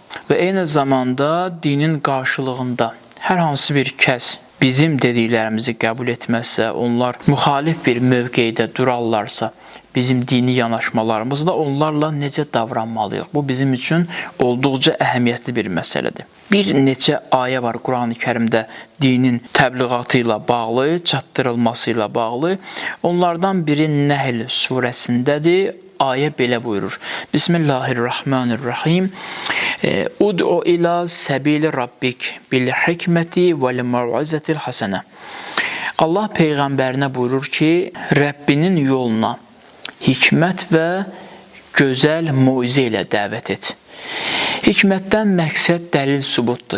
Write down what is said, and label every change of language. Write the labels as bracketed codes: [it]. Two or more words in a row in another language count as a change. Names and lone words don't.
[az] Və eyni zamanda dinin qarşılığında hər hansı bir kəs bizim dediklərimizi qəbul etməzsə, onlar müxalif bir mövqeydə durarlarsa, bizim dini yanaşmalarımızda onlarla necə davranmalıyıq? Bu bizim üçün olduqca əhəmiyyətli bir məsələdir. Bir neçə ayə var Quran-ı Kərimdə dinin təbliğatı ilə bağlı, çatdırılması ilə bağlı. Onlardan biri Nəhl surəsindədir. Ayə belə buyurur. [ar] Bismillahirrahmanirrahim. ادع إلى سبيل ربك بالحكمة والموعظة الحسنة. [az] Allah peyğəmbərinə buyurur ki, Rəbbinin yoluna hikmət və gözəl moizə ilə dəvət et. Hikmətdən məqsəd dəlil sübutdur.